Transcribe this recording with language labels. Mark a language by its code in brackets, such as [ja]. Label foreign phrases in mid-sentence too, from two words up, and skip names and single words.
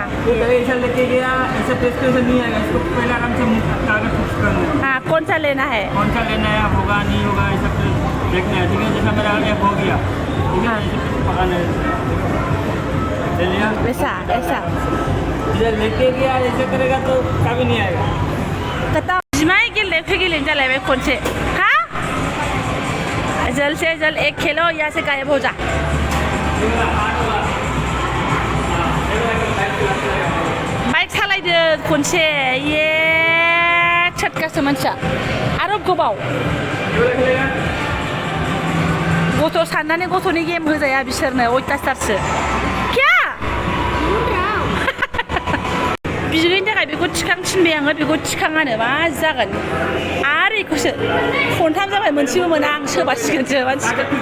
[hi] ऐसा लेके गया ऐसा प्रेस करके नहीं आएगा इसको पहले आराम से टारगेट फिक्स करना है हाँ कौन सा लेना है होगा नहीं होगा ये सब देखना है ठीक है जैसा मेरा आगे हो गया ठीक है पकाना है ले लिया ऐसा इधर लेके गया ऐसे करेगा तो कभी नहीं आएगा [brx] कता जिमाई गेले फेगिले जालायबाय खनसे [hi] हाँ जल्द से जल्द एक खेलो यहाँ से गायब हो जा [brx] बाइक सालायदो खनसे ये छटकासो मानसिया आरो गोबाव गथ' साननानै गथ'नि गेम होजाया बिसोरनो अयथासारसो क्या बिदिनि थाखाय बेखौ थिखां थिनबाय आङो बेखौ थिखाङानो मा जागोन आरो बेखौसो खनथाम जाबाय मोनसेबो मोना आं सोबासिगोनसो मानसिखौ